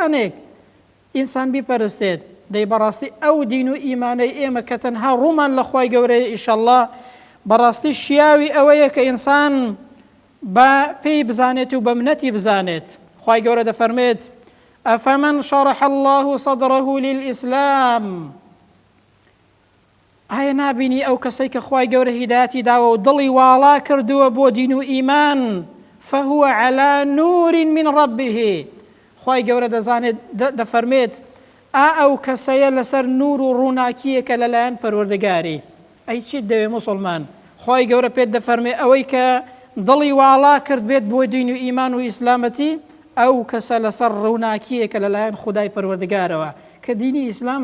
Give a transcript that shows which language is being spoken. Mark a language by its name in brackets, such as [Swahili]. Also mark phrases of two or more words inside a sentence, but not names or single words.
[Central Kurdish] حەیوانێک ئینسان بیپەرستێت، دەی بەڕاستی ئەو دین و ئیمانەی ئێمە کە تەنها ڕوومان لە خوای گەورەیە ئیشەڵڵا بەڕاستی شیاوی ئەوەیە کە ئینسان بە پێی بزانێت و بە منەتی بزانێت. خوای گەورە دەفەرمێت [Arabic] ئەفەمەن شەڕەح الله صدره للئیسلام، [Central Kurdish] ئایا نابینی ئەو کەسەی کە خوای گەورە هیدایەتی داوە و دڵی واڵا کردووە بۆ دین و ئیمان، [Arabic] فهو على نور من ربه، [Central Kurdish] خوای گەورە دەزانێت دەفەرمێت ئەو کەسەیە لەسەر نور و ڕووناکیەکە لەلایەن پەروەردگاری. ئەی چیت دەوێ موسڵمان؟ خوای گەورە پێت دەفەرمێ ئەوەی کە دڵی واڵا کرد بێت بۆ دین و ئیمان و ئیسلامەتی، ئەو کەسە لەسەر ڕووناکیەکە لەلایەن خودای پەروەردگارەوە کە دینی ئیسلامە.